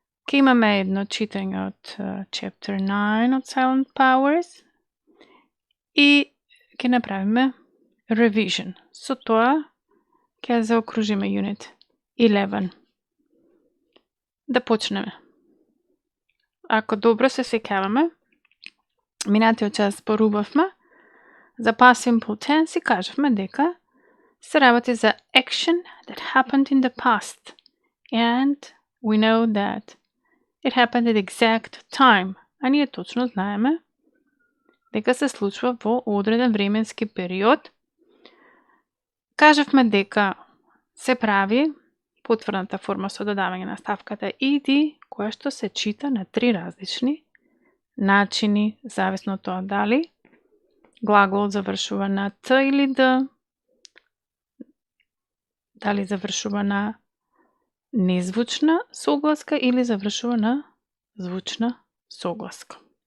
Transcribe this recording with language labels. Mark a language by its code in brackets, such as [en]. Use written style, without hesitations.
[mk] Ке имаме едно читање од Chapter 9 од Silent Powers и ќе направиме revision. Со тоа ќе заокружиме Unit 11. Да почнеме. Ако добро се сеќаваме, минатиот час зборувавме за past simple tense и кажавме дека се работи за [en] action that happened in the past and we know that it happened at exact time. [mk] А ние точно знаеме дека се случува во одреден временски период. Кажавме дека се прави потврдната форма со додавање на ставката ed, која што се чита на три различни начини, зависно од тоа дали глагол завршува на т или д, дали завршува на незвучна согласка или завршува на звучна согласка.